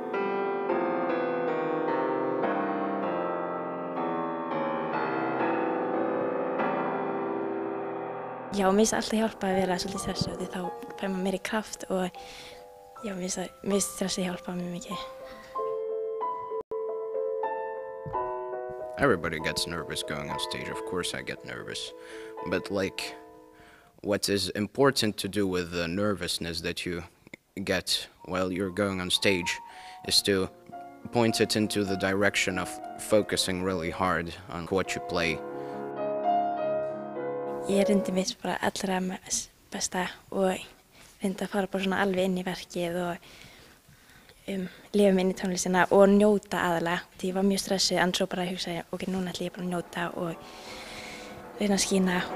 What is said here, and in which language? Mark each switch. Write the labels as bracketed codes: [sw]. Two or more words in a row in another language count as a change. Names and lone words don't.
[is] Já, mér finnst alltaf hjálpa að vera svolítið stressuð því þá fær maður meiri kraft og já, mér finnst stressið hjálpa mjög mikið. [en] Everybody gets nervous going on stage. Of course I get nervous. But what is important to do with the nervousness that you get while you're going on stage is to point it into the direction of focusing really hard on what you play. [is] Ég reyndi mitt bara allra besta og reyndi að fara bara svona alveg inn í verkið og lifa mig inn í tónlistina og njóta aðalega. Því ég var mjög stressuð en svo bara hugsaði ég, ok, núna ætla ég bara að njóta og reyna að skína.